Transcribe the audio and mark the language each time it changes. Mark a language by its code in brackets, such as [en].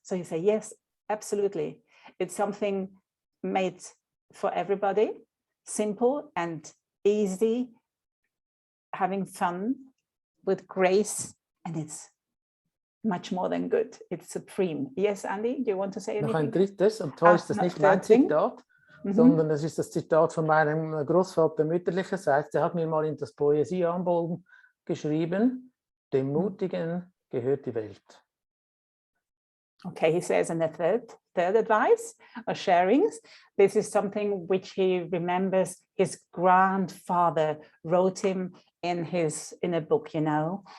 [en] So he said, yes, absolutely. It's something made for everybody, simple and easy, having fun with grace, and it's much more than good. It's supreme. Yes, Andy, do you want to say anything? [de] Noch ein drittes, und zwar ist das nicht mein Zitat, sondern das ist das Zitat von meinem Großvater mütterlicherseits. Der hat mir mal in das Poesiealbum geschrieben, dem Mutigen gehört die Welt. [en] Okay, he says in the third advice or sharings, this is something which he remembers his grandfather wrote him in a book, you know.